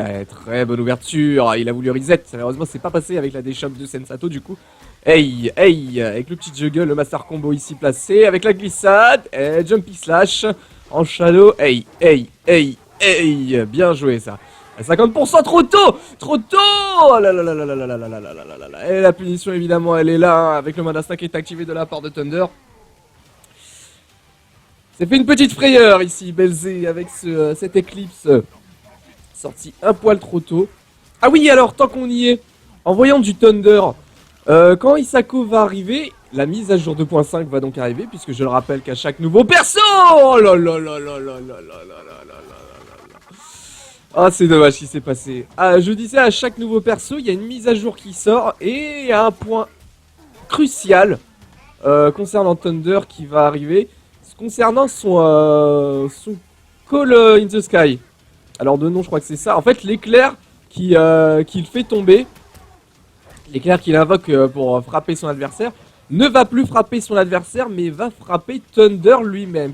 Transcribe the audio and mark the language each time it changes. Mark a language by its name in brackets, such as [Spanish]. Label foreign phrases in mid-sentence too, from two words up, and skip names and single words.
[French] Allez, très bonne ouverture, il a voulu reset, malheureusement c'est pas passé avec la déshop de Sensato du coup. Hey, avec le petit juggle, le [English] master combo [French] ici placé, avec la glissade, et [English] jumpy slash. [French] En shadow, hey, bien joué ça. À 50% trop tôt, oh là là là là là là là là là là là là là. Et la punition évidemment elle est là, hein, avec le mode instinct qui est activé de la part de Thunder. C'est fait une petite frayeur ici, Belzé, avec cette éclipse sortie un poil trop tôt. Ah oui, alors tant qu'on y est, en voyant du Thunder, quand Isako va arriver, la mise à jour 2.5 va donc arriver, puisque je le rappelle qu'à chaque nouveau perso, oh là là là là là là là là là là. Ah, c'est dommage ce qui s'est passé. Ah, je disais, à chaque nouveau perso, il y a une mise à jour qui sort, et il y a un point crucial concernant Thunder qui va arriver, concernant son Call in the Sky. Alors de nom, je crois que c'est ça. En fait, l'éclair qu'il fait tomber, l'éclair qu'il invoque pour frapper son adversaire, ne va plus frapper son adversaire, mais va frapper Thunder lui-même.